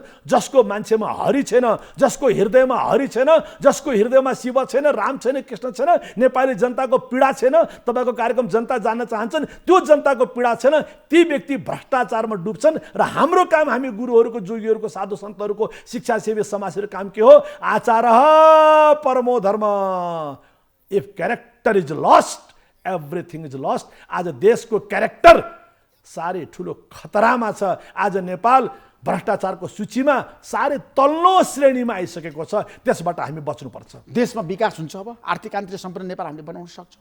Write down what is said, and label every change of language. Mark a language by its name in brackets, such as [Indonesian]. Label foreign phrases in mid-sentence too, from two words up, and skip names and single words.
[Nepali] जसको मान्छेमा हरि छैन, जसको हृदयमा हरि छैन, जसको हृदयमा शिव छैन, राम छैन, कृष्ण छैन, नेपाली जनताको पीडा छैन, तपाईँको कार्यक्रम जनता जान्न चाहन्छन्, त्यो जनताको पीडा छैन, ती व्यक्ति भ्रष्टाचारमा डुब्छन्। र हाम्रो काम, हामी गुरुहरूको, जोगीहरूको, साधु सन्तहरूको, शिक्षासेवी समाजसेवी काम के हो? [Sanskrit] आचारः परमो धर्म। [English] if character is lost, everything is lost. [Nepali] आज देशको क्यारेक्टर साह्रै ठुलो खतरामा छ। आज नेपाल भ्रष्टाचारको सूचीमा साह्रै तल्लो श्रेणीमा आइसकेको छ। त्यसबाट हामी बच्नुपर्छ। देशमा विकास हुन्छ, अब आर्थिक आन्तरिक सम्पन्न नेपाल हामीले बनाउन सक्छौँ।